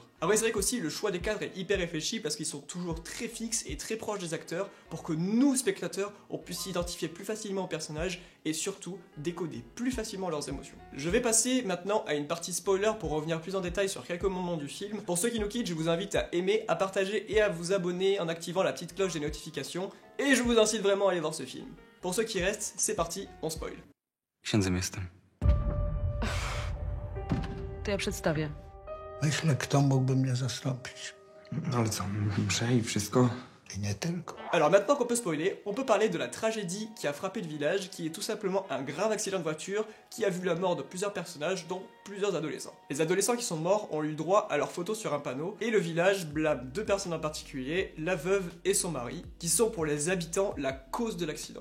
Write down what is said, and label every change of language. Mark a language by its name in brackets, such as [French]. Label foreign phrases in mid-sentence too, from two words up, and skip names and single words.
[French] Après c'est vrai qu'aussi le choix des cadres est hyper réfléchi parce qu'ils sont toujours très fixes et très proches des acteurs pour que nous, spectateurs, on puisse s'identifier plus facilement aux personnages et surtout décoder plus facilement leurs émotions. Je vais passer maintenant à une partie spoiler pour revenir plus en détail sur quelques moments du film. Pour ceux qui nous quittent, je vous invite à aimer, à partager et à vous abonner en activant la petite cloche des notifications. Et je vous incite vraiment à aller voir ce film. Pour ceux qui restent, c'est parti, on spoil. [Polish] Księdzem jestem. to ja przedstawię. Myślę, kto mógłby mnie zastąpić. No ale co, mszę i wszystko? I nie tylko. [French] Alors maintenant qu'on peut spoiler, on peut parler de la tragédie qui a frappé le village, qui est tout simplement un grave accident de voiture qui a vu la mort de plusieurs personnages, dont plusieurs adolescents. Les adolescents qui sont morts ont eu droit à leurs photos sur un panneau, et le village blâme deux personnes en particulier, la veuve et son mari, qui sont pour les habitants la cause de l'accident.